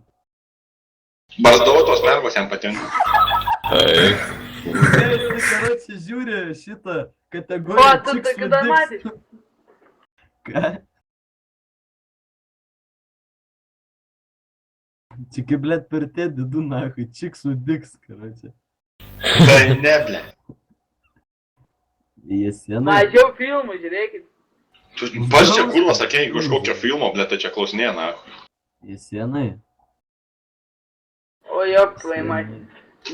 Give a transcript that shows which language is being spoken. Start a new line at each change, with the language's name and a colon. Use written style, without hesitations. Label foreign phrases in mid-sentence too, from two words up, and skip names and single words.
Lithuanian: Barzdotos mergos jam patinka. Ei. Visi karočią žiūri šitą O, kategoriją. tu
English: Chicks
Lithuanian: tokį
English: with
Lithuanian: dar
English: dicks.
Lithuanian: matei. Ką? Čia kaip, blėt, per tėdį du nahui,
English: Chicks with dicks,
Lithuanian: karočią. Tai ne, blėt. Jie senai. Mažiau filmų žiūrėkit. Tu pats čia kurva sakėjai kažkokio filmo, blėt, tai čia klausinėja, na. Jie senai. O, jo, plaimatė. Jau